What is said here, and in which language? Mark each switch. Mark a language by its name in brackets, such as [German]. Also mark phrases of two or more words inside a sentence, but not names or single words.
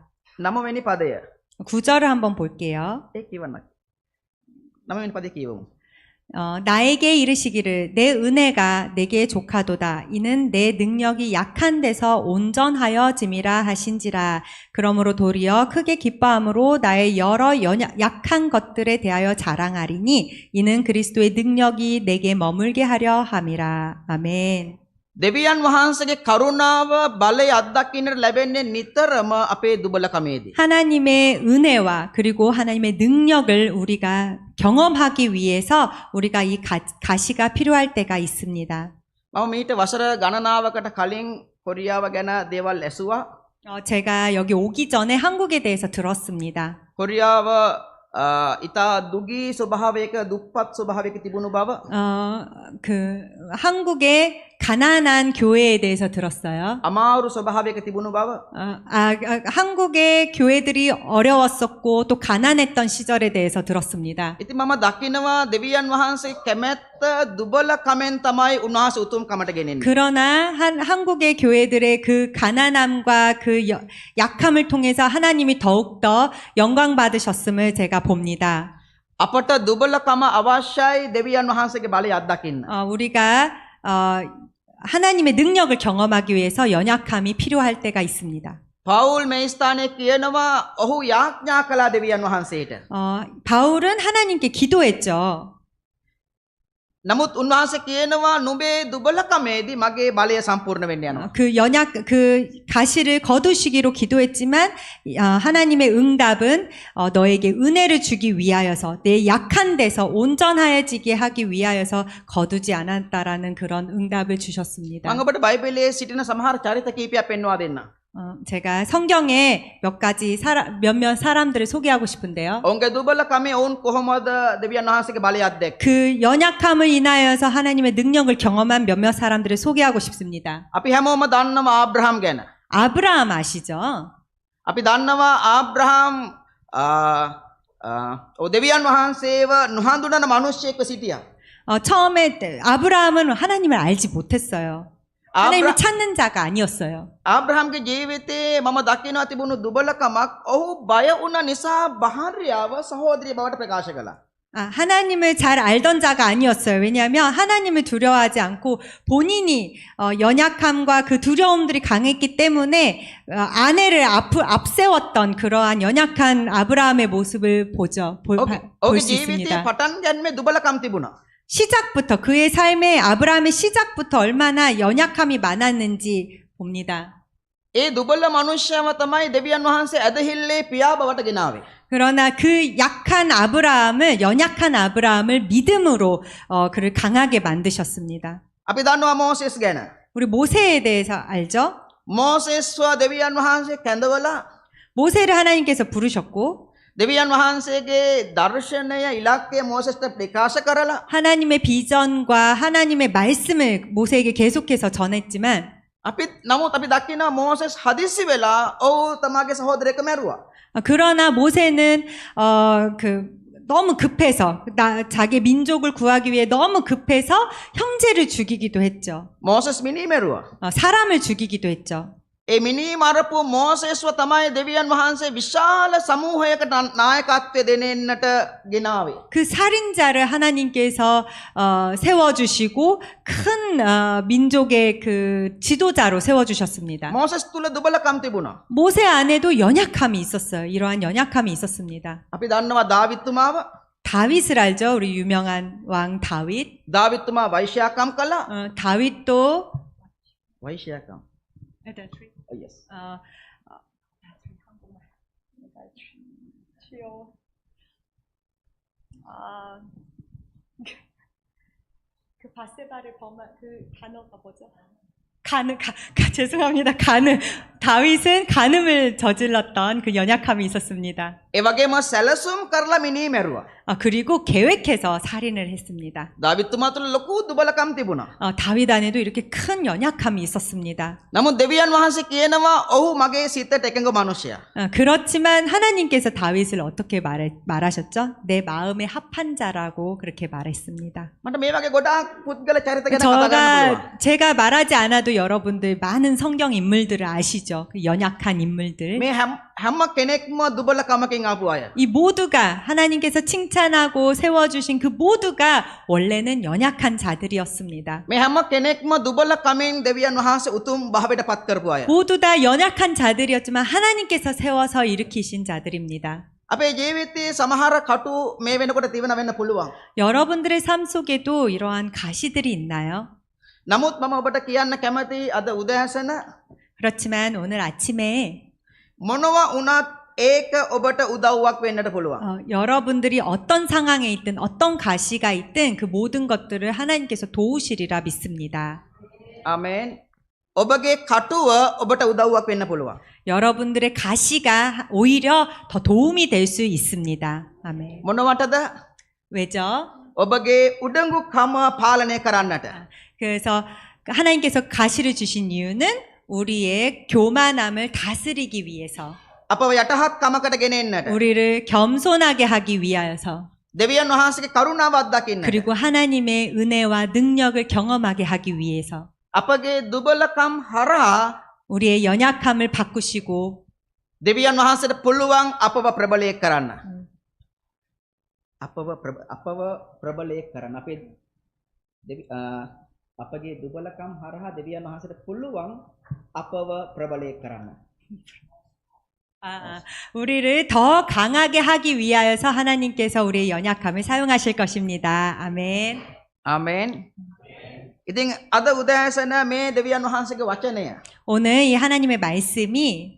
[Sinhala] 9වෙනි පදය. [Korean] 9절을 한번 볼게요. [Sinhala] ඒ කියවන්න. 9වෙනි පදේ කියවමු. [Korean] 나에게 이르시기를 내 은혜가 내게 족하도다. 이는 내 능력이 약한 데서 온전하여짐이라 하신지라. 그러므로 도리어 크게 기뻐함으로 나의 여러 약한 것들에 대하여 자랑하리니 이는 그리스도의 능력이 내게 머물게 하려 함이라. 아멘. [Sinhala] දෙවියන් වහන්සේගේ කරුණාව බලය අත්දකින්නට ලැබෙන්නේ නිතරම අපේ දුබලකමේදී. [Korean] 하나님의 은혜와 그리고 하나님의 능력을 우리가 경험하기 위해서 우리가 이 가시가 필요할 때가 있습니다. [Sinhala] මම මීට වසර ගණනාවකට කලින් කොරියාව ගැන දේවල් ඇසුවා. [Korean] 제가 여기 오기 전에 한국에 대해서 들었습니다. [Sinhala] කොරියාව 이따 දුගී ස්වභාවයක දුප්පත් ස්වභාවයක තිබුණු බව. [Korean] 한국의 가난한 교회에 대해서 들었어요. [Sinhala] අමාරු ස්වභාවයක තිබුණු බව. [Korean] 한국의 교회들이 어려웠었고 또 가난했던 시절에 대해서 들었습니다. [Sinhala] ඉතින් මම දකිනවා දෙවියන් වහන්සේ කැමැත්ත දුබලකමෙන් තමයි උන්වහන්සේ උතුම්කමට ගෙනෙන්නේ. [Korean] 그러나 한국의 교회들의 그 가난함과 그 약함을 통해서 하나님이 더욱더 영광 받으셨음을 제가 봅니다. [Sinhala] අපට දුබලකම අවශ්‍යයි දෙවියන් වහන්සේගේ බලය අත්දකින්න. [Korean] 우리가 하나님의 능력을 경험하기 위해서 연약함이 필요할 때가 있습니다. [Sinhala] 바울 මේ ස්ථානයේ කියනවා ඔහු යාඥා කළා දෙවියන් වහන්සේට. [Korean] 바울은 하나님께 기도했죠. [Sinhala] නමුත් උන්වහන්සේ කියනවා නුඹේ දුබලකමේදී මගේ බලය සම්පූර්ණ වෙන්න යනවා. [Korean] 그 가시를 거두시기로 기도했지만 하나님의 응답은 너에게 은혜를 주기 위하여서 내 약한 데서 온전하여지게 하기 위하여서 거두지 않았다라는 그런 응답을 주셨습니다. [Sinhala] මම ඔබට බයිබලයේ සිටින සමහර චරිත කීපයක් පෙන්වා දෙන්නම්. [Korean] 제가 성경에 몇몇 사람들을 소개하고 싶은데요. [Sinhala] ඔවුන්ගේ දුබලකමේ ඔවුන් කොහොමද දෙවියන් වහන්සේගේ බලය අත්දැක්කේ? [Korean] 그 연약함을 인하여서 하나님의 능력을 경험한 몇몇 사람들을 소개하고 싶습니다. [Sinhala] අපි හැමෝම දන්නවා ආබ්‍රහම් ගැන. [Korean] 아브라함 아시죠? [Sinhala] අපි දන්නවා ආබ්‍රහම් දෙවියන් වහන්සේව නොහඳුනන මිනිසෙක්ව සිටියා. [Korean] 처음에 아브라함은 하나님을 알지 못했어요. 하나님을 찾는 자가 아니었어요. [Sinhala] ආබ්‍රහම්ගේ ජීවිතේ මම දකිනවා තිබුණු දුබලකමක් ඔහු බය වුණ නිසා භාර්යාව සහෝදරිය බවට ප්‍රකාශ කළා. [Korean] 하나님을 잘 알던 자가 아니었어요. 왜냐하면 하나님을 두려워하지 않고 본인이 연약함과 그 두려움들이 강했기 때문에 아내를 앞세웠던 그러한 연약한 아브라함의 모습을 볼 수 [Sinhala] ඔහුගේ ජීවිතේ [Korean] 있습니다. [Sinhala] පටන් ගැනීමේ දුබලකම් තිබුණා. [Korean] 시작부터 그의 삶에 아브라함의 시작부터 얼마나 연약함이 많았는지 봅니다. [Sinhala] ඒ දුබල මනුෂ්‍යව තමයි දෙවියන් වහන්සේ ඇදහිල්ලේ පියා බවට ගෙනාවේ. [Korean] 그러나 그 연약한 아브라함을 믿음으로 그를 강하게 만드셨습니다. [Sinhala] අපි දන්නවා 모세스 ගැන. [Korean] 우리 모세에 대해서 알죠? [Sinhala] 모세스와 දෙවියන් වහන්සේ කැඳවලා [Korean] 모세를 하나님께서 부르셨고 [Sinhala] දෙවියන් වහන්සේගේ දර්ශනය ඉලක්කය 모세스ට ප්‍රකාශ කරලා [Korean] 하나님의 비전과 하나님의 말씀을 모세에게 계속해서 전했지만 [Sinhala] නමුත් අපි දකිනවා 모세스 හදිස්සි වෙලා ඔහු තමාගේ සහෝදරයෙක් මැරුවා. [Korean] 그러나 모세는 너무 급해서 자기 민족을 구하기 위해 너무 급해서 형제를 죽이기도 했죠. [Sinhala] 모세스 මිනී මැරුවා. [Korean] 사람을 죽이기도 했죠. [Sinhala] ඒ මිනී මරපු 모세ස්ව තමයි දෙවියන් වහන්සේ විශාල සමූහයකට නායකත්වය දෙනෙන්නට ගෙනාවේ. [Korean] 그 살인자를 하나님께서 세워주시고 큰 민족의 그 지도자로 세워주셨습니다. [Sinhala] 모세스 තුල දුබලකම් තිබුණා. [Korean] 모세 안에도 연약함이 있었어요. 이러한 연약함이 있었습니다. [Sinhala] අපි දන්නවා 다윗තුමාව. [Korean] 다윗을 알죠? 우리 유명한 왕 다윗. [Sinhala] 다윗තුමා වෛශ්‍යාකම් කළා. [Korean] 다윗도 [Sinhala] වෛශ්‍යාකම්. Yes. [Korean] 그 바세바를 범한 그 단어가 뭐죠? 죄송합니다. 다윗은 간음을 저질렀던 그 연약함이 있었습니다. [Sinhala] ඒ වගේම සැලසුම් කරලා මිනී මැරුවා. [Korean] 그리고 계획해서 살인을 했습니다. [Sinhala] 다윗තුමා තුල ලොකු දුබලකම් තිබුණා. [Korean] 다윗 안에도 이렇게 큰 연약함이 있었습니다. [Sinhala] නමුත් දෙවියන් වහන්සේ කියනවා ඔහු මගේ සිතට එකඟ මිනිසයා. [Korean] 그렇지만 하나님께서 다윗을 어떻게 말하셨죠? 내 마음에 합한 자라고 그렇게 말했습니다. [Sinhala] මට මේ වගේ ගොඩාක් පුද්ගල චරිත ගැන කතා කරන්න පුළුවන්. [Korean] 제가 말하지 않아도 여러분들 많은 성경 인물들을 아시죠? 그 연약한 인물들. [Sinhala] මේ හැම කෙනෙක්ම දුබලකමකින් ආපු අය. [Korean] 이 모두가 하나님께서 칭찬하고 세워주신 그 모두가 원래는 연약한 자들이었습니다. [Sinhala] මේ හැම කෙනෙක්ම දුබලකමින් දෙවියන් වහන්සේ උතුම් භාවයට පත් කරපු අය. [Korean] 모두 다 연약한 자들이었지만 하나님께서 세워서 일으키신 자들입니다. [Sinhala] අපේ ජීවිතයේ සමහර කටු මේ වෙනකොට තිබෙන වෙන්න පුළුවන්. [Korean] 여러분들의 삶 속에도 이러한 가시들이 있나요? [Sinhala] නමුත් මම ඔබට කියන්න කැමති අද උදෑසන [Korean] 그렇지만 오늘 아침에 [Sinhala] මොනවා වුණත් ඒක ඔබට උදව්වක් වෙන්නට පුළුවන්. [Korean] 여러분들이 어떤 상황에 있든 어떤 가시가 있든 그 모든 것들을 하나님께서 도우시리라 믿습니다. 아멘. [Sinhala] ඔබගේ කටුව ඔබට උදව්වක් වෙන්න පුළුවන්. [Korean] 여러분들의 가시가 오히려 더 도움이 될 수 있습니다. 아멘. [Sinhala] මොනවටද? [Korean] 왜죠? [Sinhala] ඔබගේ උඩඟුකම පාලනය කරන්නට. [Korean] 그래서 하나님께서 가시를 주신 이유는 우리의 교만함을 다스리기 위해서, [Sinhala] අපව යටහත්කමකට ගෙනෙන්නට. [Korean] 우리를 겸손하게 하기 위하여서, [Sinhala] දෙවියන් වහන්සේගේ කරුණාව අත්දකින්නට. [Korean] 그리고 하나님의 은혜와 능력을 경험하게 하기 위해서, [Sinhala] අපගේ දුබලකම් හරහා [Korean] 우리의 연약함을 바꾸시고 [Sinhala] දෙවියන් වහන්සේට පුළුවන් අපව ප්‍රබලයක් කරන්න. අපව ප්‍රබලයක් කරන්න. අපගේ දුබලකම් හරහා දෙවියන් වහන්සේට පුළුවන් අපව ප්‍රබලයක් කරන්න. [Korean] 우리를 더 강하게 하기 위하여서 하나님께서 우리의 연약함을 사용하실 것입니다. 아멘. [Sinhala] ආමෙන්. ඉතින් අද උදෑසන මේ දෙවියන් වහන්සේගේ වචනය [Korean] 오늘 이 하나님의 말씀이